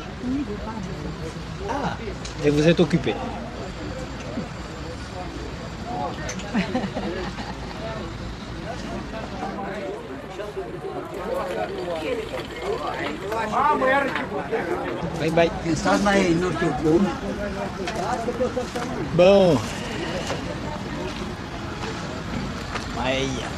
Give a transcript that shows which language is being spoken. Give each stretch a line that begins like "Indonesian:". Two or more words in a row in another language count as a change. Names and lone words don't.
French: Ah, et vous êtes occupé.
English: Bye bye.
Romanian: Stați mai, nu știu cum.
French: Bon. Aïe.